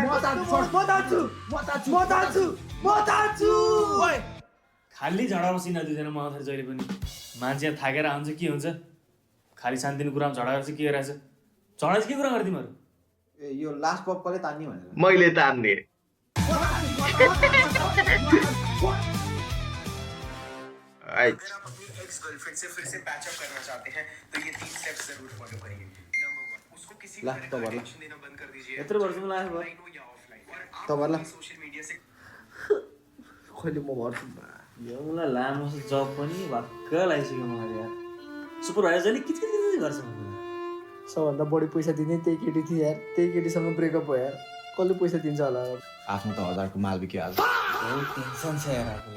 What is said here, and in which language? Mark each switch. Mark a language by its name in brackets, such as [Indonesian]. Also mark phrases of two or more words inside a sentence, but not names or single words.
[Nepali] म जान्छु। ओइ खाली झगडा बसिन दुईजना म जहिले पनि मान्छे थाकेर आउँछ के हुन्छ, खाली शान्तिको कुरामा झगडा गर्छ के गरिरहेछ। झगडा चाहिँ के कुरा गर्छ तिमीहरू? ए यो [English] last pop [Nepali] कसले तान्ने भनेर। मैले तान्ने। [Hindi] अगर आप अपनी [English] ex girlfriend [Hindi] से फिर से [English] patch up [Hindi] करना चाहते हैं तो ये 3 स्टेप्स जरूर फॉलो करिए। नंबर 1, उसको किसी भी तरह का टेंशन देना बंद कर दीजिए। [Nepali] यत्रो वर्षमा लाग्यो भयो। [Hindi] ऑनलाइन हो या ऑफलाइन। और तबला। आप सोशल मीडिया से [Nepali] खैले म गर्छु। यो मलाई लामो जब पनि भक्क लागिसक्यो मलाई यार। सुपरभाइजर जहिले किचकिच गर्छ मलाई। सबभन्दा बढी पैसा दिने त्यही केटी थियो यार। त्यही केटीसँग ब्रेकअप भयो यार। कसले पैसा दिन्छ होला। आफ्नो त 1000 को माल बिक्यो आज। बहुत टेन्सन छ यार आफूलाई।